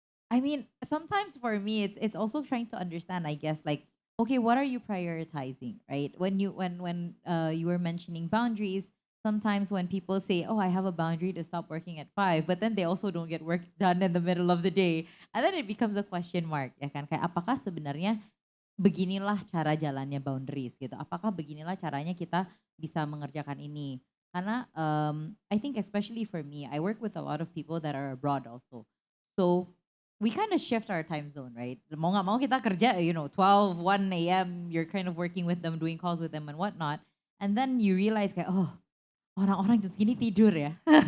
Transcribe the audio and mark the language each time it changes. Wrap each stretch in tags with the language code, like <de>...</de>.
<en>I mean, sometimes for me, it's also trying to understand, I guess, like, okay, what are you prioritizing, right? When you were mentioning boundaries, sometimes when people say, oh, I have a boundary to stop working at 5, but then they also don't get work done in the middle of the day, and then it becomes a question mark,</en> <id>ya kan? Kayak apakah sebenarnya beginilah cara jalannya boundaries gitu. Apakah beginilah caranya kita bisa mengerjakan ini? Karena</id> <en>I think especially for me, I work with a lot of people that are abroad also. So we kind of shift our time zone, right?</en> <id>Mau nggak mau kita kerja,</id> <en>12, 1 a.m. You're kind of working with them, doing calls with them and whatnot. And then you realize</en> <id>kayak, oh, orang-orang jam segini tidur ya.</id>